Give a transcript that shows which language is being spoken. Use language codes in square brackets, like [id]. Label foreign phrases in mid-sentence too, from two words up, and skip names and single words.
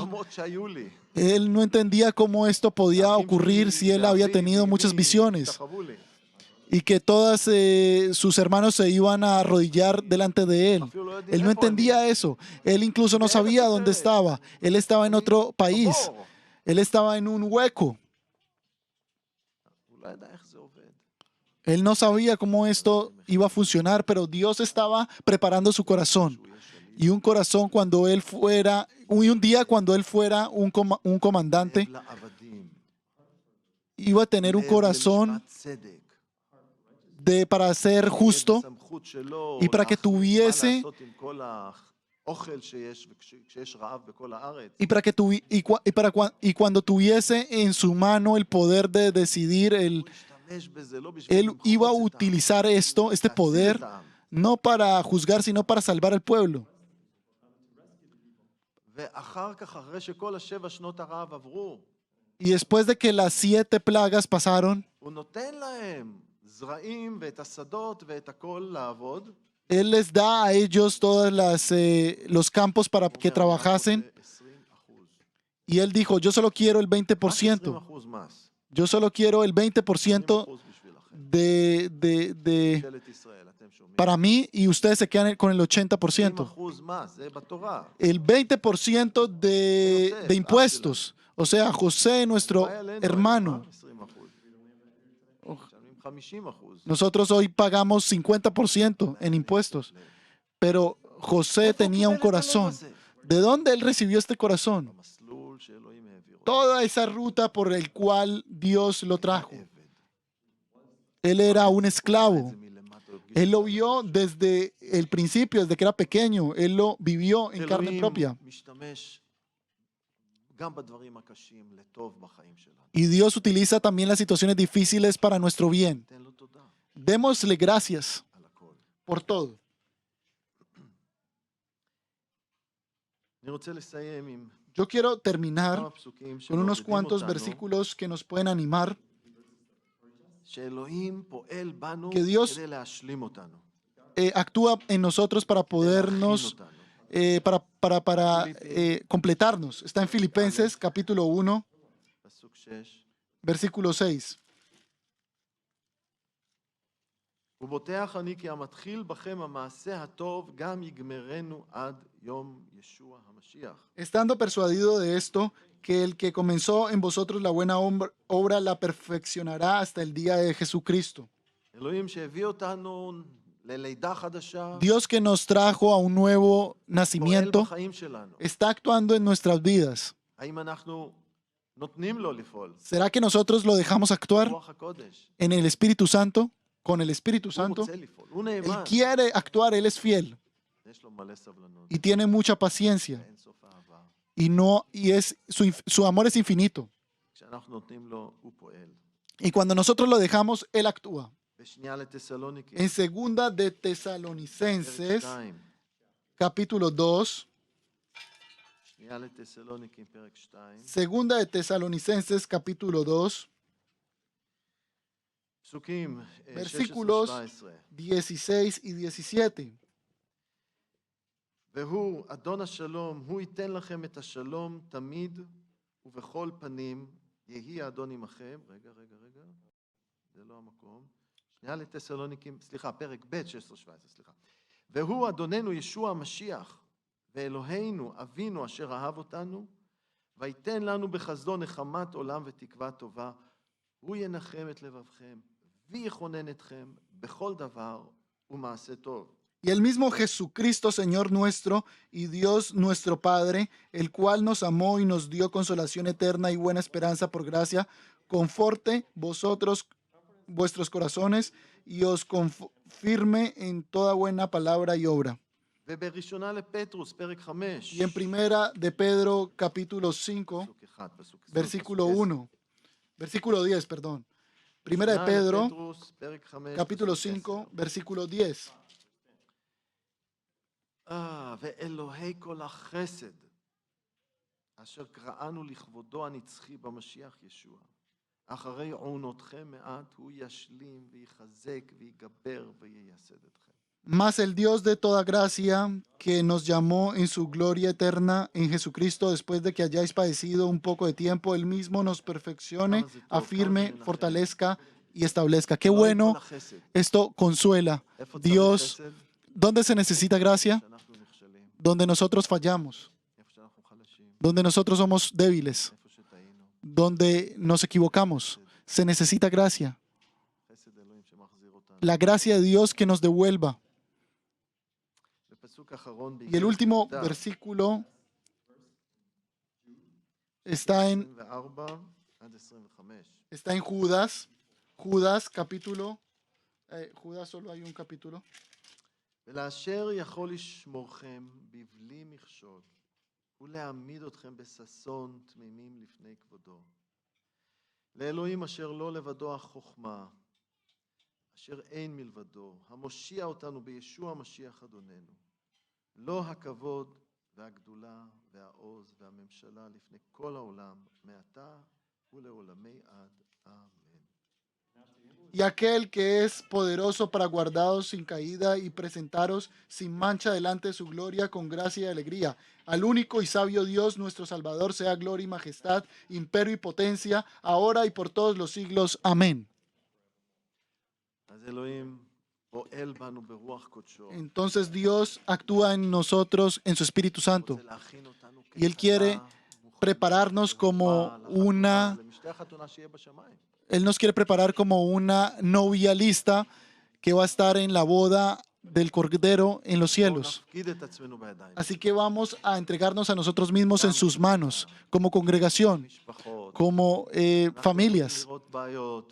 [he] חלומות שהיו לי. [es] Él no entendía cómo esto podía [he] האחים [es] ocurrir [he] שלי [es] si él había [he] ואבי [es] tenido muchas [he] ואמי [es] visiones [he] השתחוו לי. [es] y que todos sus hermanos se iban a arrodillar delante de él. [he] אפילו לא יודעים [es] Él no [he] איפה אני. [es] entendía eso. Él incluso no sabía dónde estaba. Él estaba en otro país. [he] בור. [es] Él estaba en un hueco. [he] הוא לא ידע איך זה עובד. [es] Él no sabía cómo esto iba a funcionar, pero Dios estaba preparando su corazón. [he] שהוא יהיה שליט. [es] Y un corazón cuando él fuera, y un día cuando él fuera un comandante, [he] לב לעבדים. [es] iba a tener un [he] לב [es] corazón [he] למשפט צדק. [es] para ser justo [he] בסמכות שלו, [es] y para que [he] להחליט מה [es] tuviese [he] לעשות עם כל האוכל שיש, כשיש רעב בכל הארץ. [es] y para que y cuando tuviese en su mano el poder de decidir, [he] הוא השתמש בזה לא בשביל [es] él [he] למחוץ [es] iba a [he] את העם, [es] utilizar esto, este [he] להציל [es] poder, [he] את העם. [es] no para juzgar, sino para salvar al pueblo. [he] ואחר כך, אחרי שכל 7 שנות הרעב עברו, [es] Y después de que las 7 plagas pasaron, [he] הוא נותן להם זרעים ואת השדות ואת הכל לעבוד. [es] él les da a ellos todos los campos para que [he] הוא אומר, [es] trabajasen. [he] "אני רוצה 20%. [es] Y él dijo, yo solo quiero el [he] רק 20%. 20% מס. [es] Yo solo quiero el 20% [he] 20% בשבילכם. [es] de [he] ממשלת ישראל, אתם שומעים? [es] para mí y ustedes se quedan con el 80%. [he] 20% מס, זה בתורה. [es] El 20% de impuestos. O sea, José, nuestro [he] בא אלינו, [es] hermano. [he] 20%. משלמים 50%. [es] Nosotros hoy pagamos 50% en impuestos. Pero José [he] איפה הוא [es] tenía un [he] קיבל את הלב [es] corazón. [he] הזה? [es] ¿De dónde él recibió este corazón? [he] במסלול שאלוהים העביר אותו. [es] Toda esa ruta por el cual Dios lo trajo. [he] עבד. [es] Él era un [he] ראה [es] esclavo. [he] את זה מלמטה, הוא הרגיש [es] Él lo [he] את זה. [es] vio desde el principio, desde que era pequeño. Él lo vivió en carne [he] אלוהים [es] propia. [he] משתמש גם בדברים הקשים לטוב בחיים שלנו. [es] Y Dios utiliza también las situaciones difíciles para nuestro bien. [he] תן לו תודה [es] Démosle gracias [he] על הכל. [es] por todo. [he] אני רוצה לסיים עם [es] Yo quiero [he] כמה [es] terminar [he] פסוקים [es] con unos [he] שמעודדים [es] cuantos [he] אותנו, [es] versículos que nos pueden animar. [he] שאלוהים פועל בנו [es] que Dios- [he] כדי להשלים אותנו, [es] Actúa en nosotros para [he] כדי להכין [es] podernos, [he] אותנו. [es] para completarnos. Está en Filipenses capítulo 1, [he] פסוק 6. [es] versículo 6. [he] ובוטח אני כי המתחיל בכם המעשה הטוב גם יגמרנו עד יום ישוע המשיח. [es] Estando persuadido de esto, que el que comenzó en vosotros la buena obra la perfeccionará hasta el día de Jesucristo. [he] אלוהים שהביא אותנו ללידה חדשה, [es] Dios que nos trajo a un nuevo [he] פועל [es] nacimiento, [he] בחיים שלנו. [es] está actuando en nuestras vidas. [he] האם אנחנו נותנים לו לפעול? [es] ¿Será que nosotros lo dejamos actuar [he] רוח הקודש. [es] en el Espíritu Santo? Con el Espíritu [he] הוא [es] Santo. [he] רוצה לפעול, הוא [es] Él [he] נאמן. [es] quiere actuar, Él es fiel [he] יש לו מלא סבלנות, [es] y tiene mucha paciencia. [he] אין סוף אהבה. [es] Su amor es infinito. [he] כשאנחנו נותנים לו, הוא פועל. [es] Y cuando nosotros lo dejamos, Él actúa. [he] בשנייה לתסלוניקים, [es] En segunda de [he] פרק [es] Tesalonicenses, [he] 2. [es] capítulo 2, [he] שנייה לתסלוניקים, פרק 2. [es] segunda de Tesalonicenses, capítulo 2, [he] פסוקים [es] Versículos [he] 16-17. [es] 16 y 17. [he] והוא, אדון השלום, הוא ייתן לכם את השלום תמיד ובכל פנים, יהי האדון עמכם. רגע, זה לא המקום. שנייה לתסלוניקים, סליחה, פרק ב' 16-17, סליחה. והוא אדוננו ישוע המשיח, ואלוהינו אבינו אשר אהב אותנו, ויתן לנו בחסדו נחמת עולם ותקווה טובה, הוא ינחם את לבבכם, ויכונן אתכם בכל דבר ומעשה טוב. [es] Y el mismo Jesucristo, Señor nuestro, y Dios nuestro Padre, el cual nos amó y nos dio consolación eterna y buena esperanza por gracia, conforte vuestros corazones y os confirme en toda buena palabra y obra. [he] ובראשונה לפטרוס, פרק 5. [es] Y en primera de Pedro, capítulo 5, [he] פסוק 1, פסוק 10, [es] versículo [he] פסוק 10. [es] 1, versículo 10, perdón. Primera de [he] ראשונה [es] Pedro, [he] לפטרוס, פרק 5, [es] capítulo [he] פסוק 10. [es] 5, versículo 10. [he] ואלוהי כל החסד אשר קראנו לכבודו הנצחי במשיח ישוע. אחרי עונותכם מעט הוא ישלים ויחזק ויגבר וייסד אתכם. [es] Mas el Dios de toda gracia, que nos llamó en su gloria eterna en Jesucristo, después de que hayáis padecido un poco de tiempo, Él mismo nos perfeccione, afirme, fortalezca y establezca. Qué bueno, esto consuela. [he] איפה צריך [es] Dios, [he] חסד? [es] ¿dónde se necesita gracia? [he] שאנחנו נכשלים, [es] Donde nosotros fallamos, [he] איפה שאנחנו חלשים, [es] donde nosotros somos débiles, [he] איפה שטעינו. [es] donde nos equivocamos. Se necesita gracia. [he] חסד אלוהים שמחזיר אותנו. [es] La gracia de Dios que nos devuelva. [he] בפסוק האחרון [es] Y el último [he] ביהודה, [es] versículo está en [he] 24 עד 25. [es] Está en Judas. Judas, capítulo. Judas solo hay un capítulo. [he] ולאשר יכול לשמורכם בבלי מכשול, ולהעמיד אתכם בששון תמימים לפני כבודו. לאלוהים אשר לא לבדו החוכמה, אשר אין מלבדו, המושיע אותנו בישוע המשיח אדוננו. לו הכבוד והגדולה והעוז והממשלה לפני כל העולם, מעתה ולעולמי עד. אמן. [es] Y aquel que es poderoso para guardaros sin caída y presentaros sin mancha delante de su gloria con gracia y alegría. Al único y sabio Dios, nuestro Salvador, sea gloria y majestad, imperio y potencia, ahora y por todos los siglos. Amén. [he] אז אלוהים פועל בנו ברוח קודשו. [es] Entonces Dios actúa en nosotros en su Espíritu Santo. [he] רוצה להכין אותנו [es] Y Él quiere prepararnos como una... [he] למשתה החתונה שיהיה בשמיים. [es] Él nos quiere preparar como una novia lista que va a estar en la boda del Cordero en los [he] בואו [es] cielos. [he] נפקיד את עצמנו בידיים. [es] Así que vamos a entregarnos a nosotros mismos en sus manos, como congregación, [he] משפחות. [es] como [he] אנחנו [es] familias. [he] יכולים לראות בעיות,